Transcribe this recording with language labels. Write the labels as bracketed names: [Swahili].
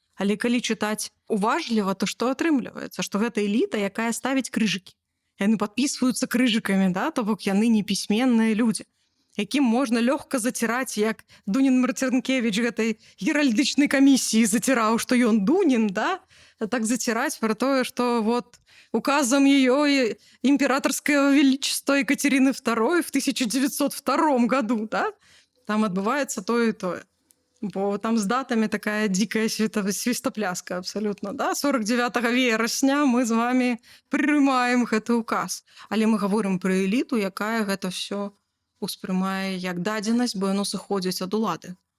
[Belarusian] Але калі чытаць уважліва, то што атрымліваецца? Што гэта эліта, якая ставіць крыжыкі. Яны падпісваюцца крыжыкамі, да, то бок яны непісьменныя людзі, якім можна лёгка заціраць, як Дунін Марцінкевіч гэтай геральдычнай камісіі заціраў, што ён Дунін, да? Так заціраць пра тое, [Russian] што вот указом ее императорского величества Екатерины II в 1902 году, да? [Belarusian] Там адбываецца тое і тое. Бо там з датамі такая дзікая свістапляска абсалютна, да? 49 верасня мы з вами прымаем гэты указ. Але мы гаворым пра эліту, якая гэта ўсё успрымае як дадзенасць, бо яно сыходзіць ад улады.